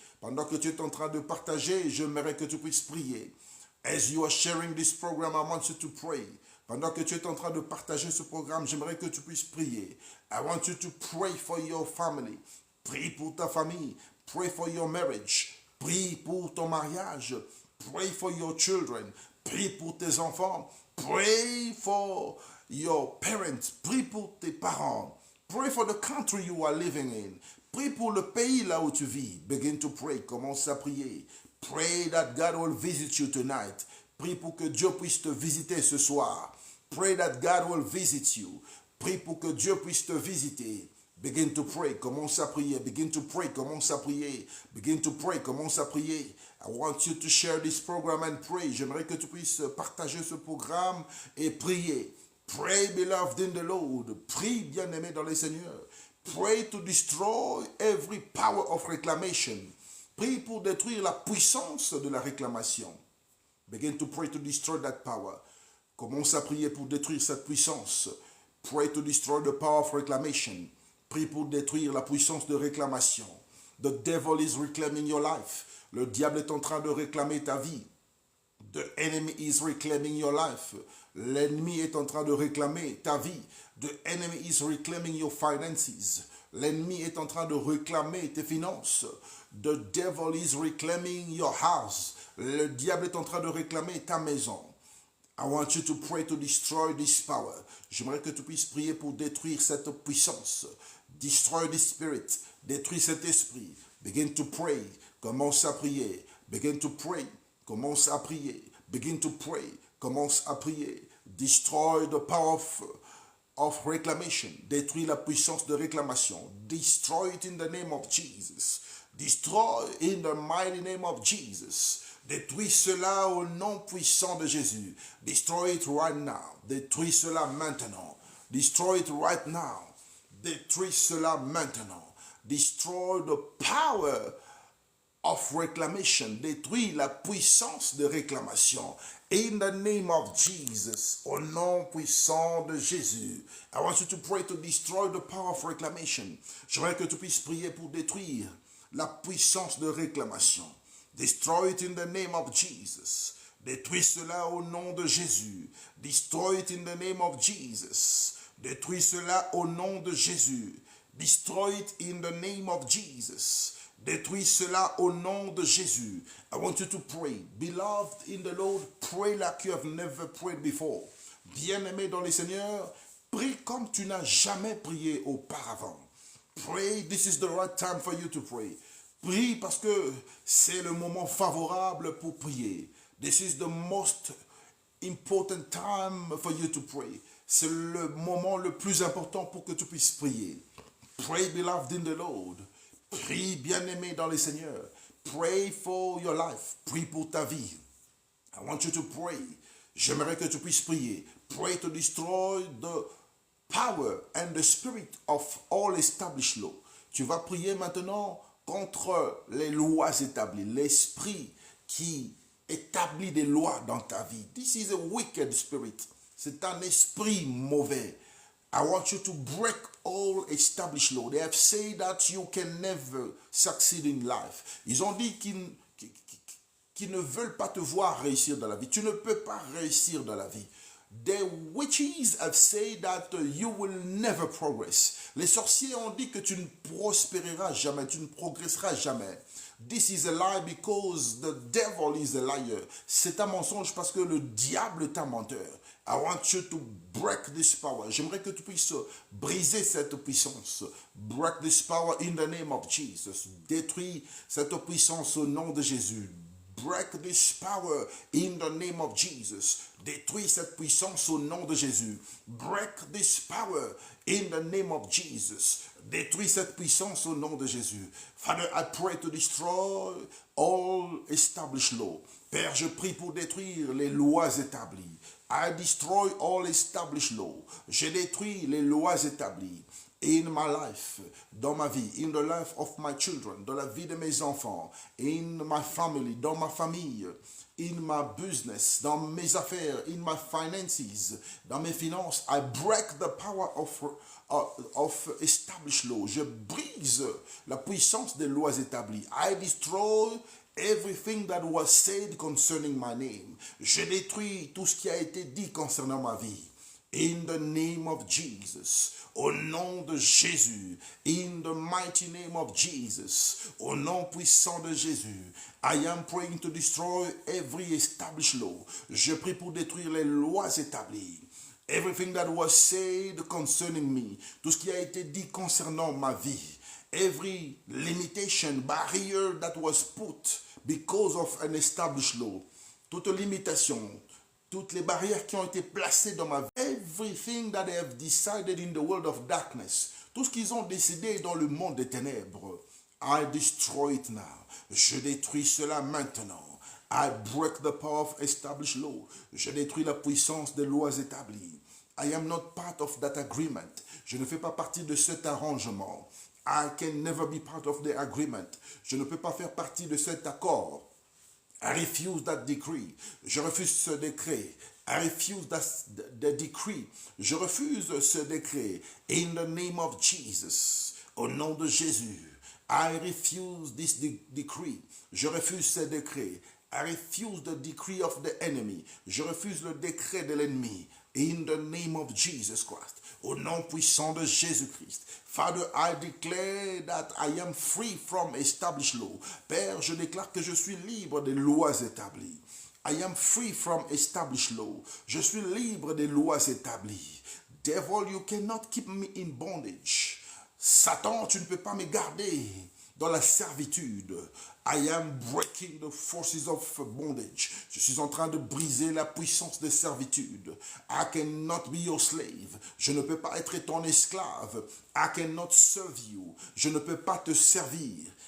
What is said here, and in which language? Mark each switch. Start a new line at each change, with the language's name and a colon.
French: Pendant que tu es en train de partager, j'aimerais que tu puisses prier.
English: As you are sharing this program, I want you to pray.
French: Pendant que tu es en train de partager ce programme, j'aimerais que tu puisses prier.
English: I want you to pray for your family.
French: Prie pour ta famille.
English: Pray for your marriage.
French: Prie pour ton mariage.
English: Pray for your children.
French: Prie pour tes enfants.
English: Pray for your parents.
French: Prie pour tes parents.
English: Pray for the country you are living in.
French: Prie pour le pays là où tu vis.
English: Begin to pray.
French: Commence à prier.
English: Pray that God will visit you tonight.
French: Prie pour que Dieu puisse te visiter ce soir.
English: Pray that God will visit you.
French: Prie pour que Dieu puisse te visiter.
English: Begin to pray.
French: Commence à prier.
English: Begin to pray. Commence à prier. Begin to pray. Commence à prier. I want you to share this program and pray.
French: J'aimerais que tu puisses partager ce programme et prier.
English: Pray, beloved in the Lord.
French: Prie, bien-aimé dans le Seigneur.
English: Pray to destroy every power of reclamation.
French: Prie pour détruire la puissance de la réclamation.
English: Begin to pray to destroy that power.
French: Commence à prier pour détruire cette puissance.
English: Pray to destroy the power of reclamation.
French: Prie pour détruire la puissance de réclamation.
English: The devil is reclaiming your life.
French: Le diable est en train de réclamer ta vie.
English: The enemy is reclaiming your life.
French: L'ennemi est en train de réclamer ta vie.
English: The enemy is reclaiming your finances.
French: L'ennemi est en train de réclamer tes finances.
English: The devil is reclaiming your house.
French: Le diable est en train de réclamer ta maison.
English: I want you to pray to destroy this power.
French: J'aimerais que tu puisses prier pour détruire cette puissance.
English: Destroy this spirit.
French: Détruis cet esprit.
English: Begin to pray.
French: Commence à prier.
English: Begin to pray.
French: Commence à prier. Begin to pray. Commence à prier.
English: Destroy the power of reclamation.
French: Détruis la puissance de réclamation.
English: Destroy it in the name of Jesus. Destroy in the mighty name of Jesus.
French: Détruis cela au nom puissant de Jésus.
English: Destroy it right now.
French: Détruis cela maintenant.
English: Destroy it right now.
French: Détruis cela maintenant.
English: Destroy the power of reclamation.
French: Détruis la puissance de réclamation.
English: In the name of Jesus.
French: Au nom puissant de Jésus.
English: I want you to pray to destroy the power of reclamation.
French: J'aimerais que tu puisses prier pour détruire la puissance de réclamation.
English: Destroy it in the name of Jesus.
French: Détruis cela au nom de Jésus.
English: Destroy it in the name of Jesus.
French: Détruis cela au nom de Jésus.
English: Destroy it in the name of Jesus.
French: Détruis cela au nom de Jésus.
English: I want you to pray. Beloved in the Lord, pray like you have never prayed before.
French: Bien-aimé dans le Seigneur, prie comme tu n'as jamais prié auparavant.
English: Pray, this is the right time for you to pray.
French: Prie parce que c'est le moment favorable pour prier.
English: This is the most important time for you to pray.
French: C'est le moment le plus important pour que tu puisses prier.
English: Pray, beloved in the Lord.
French: Prie, bien-aimé dans le Seigneur.
English: Pray for your life.
French: Prie pour ta vie.
English: I want you to pray.
French: J'aimerais que tu puisses prier.
English: Pray to destroy the power and the spirit of all established law.
French: Tu vas prier maintenant contre les lois établies, l'esprit qui établit des lois dans ta vie.
English: This is a wicked spirit.
French: C'est un esprit mauvais.
English: I want you to break all established law. They have said that you can never succeed in life.
French: Ils ont dit qu'ils ne veulent pas te voir réussir dans la vie. Tu ne peux pas réussir dans la vie.
English: The witches have said that you will never progress.
French: Les sorciers ont dit que tu ne prospéreras jamais, tu ne progresseras jamais.
English: This is a lie because the devil is a liar.
French: C'est un mensonge parce que le diable est un menteur.
English: I want you to break this power.
French: J'aimerais que tu puisses briser cette puissance.
English: Break this power in the name of Jesus.
French: Détruis cette puissance au nom de Jésus.
English: Break this power in the name of Jesus.
French: Détruis cette puissance au nom de Jésus.
English: Break this power in the name of Jesus.
French: Détruis cette puissance au nom de Jésus.
English: Father, I pray to destroy all established law.
French: Père, je prie pour détruire les lois établies.
English: I destroy all established law.
French: Je détruis les lois établies.
English: In my life,
French: dans ma vie,
English: in the life of my children,
French: dans la vie de mes enfants,
English: in my family,
French: dans ma famille,
English: in my business,
French: dans mes affaires,
English: in my finances,
French: dans mes finances,
English: I break the power of established law.
French: Je brise la puissance des lois établies.
English: I destroy everything that was said concerning my name.
French: Je détruis tout ce qui a été dit concernant ma vie.
English: In the name of Jesus.
French: Au nom de Jésus.
English: In the mighty name of Jesus.
French: Au nom puissant de Jésus.
English: I am praying to destroy every established law.
French: Je prie pour détruire les lois établies.
English: Everything that was said concerning me.
French: Tout ce qui a été dit concernant ma vie.
English: Every limitation, barrier that was put because of an established law.
French: Toute limitation, toutes les barrières qui ont été placées dans ma vie.
English: Everything that they have decided in the world of darkness.
French: Tout ce qu'ils ont décidé dans le monde des ténèbres.
English: I destroy it now.
French: Je détruis cela maintenant.
English: I break the power of established law.
French: Je détruis la puissance des lois établies.
English: I am not part of that agreement.
French: Je ne fais pas partie de cet arrangement.
English: I can never be part of the agreement.
French: Je ne peux pas faire partie de cet accord.
English: I refuse that decree.
French: Je refuse ce décret.
English: I refuse the decree.
French: Je refuse ce décret.
English: In the name of Jesus.
French: Au nom de Jésus.
English: I refuse this decree.
French: Je refuse ce décret.
English: I refuse the decree of the enemy.
French: Je refuse le décret de l'ennemi.
English: In the name of Jesus Christ.
French: Au nom puissant de Jésus-Christ.
English: Father, I declare that I am free from established law.
French: Père, je déclare que je suis libre des lois établies.
English: I am free from established law.
French: Je suis libre des lois établies.
English: Devil, you cannot keep me in bondage.
French: Satan, tu ne peux pas me garder dans la servitude.
English: I am breaking the forces of bondage.
French: Je suis en train de briser la puissance de servitude.
English: I cannot be your slave.
French: Je ne peux pas être ton esclave.
English: I cannot serve you.
French: Je ne peux pas te servir.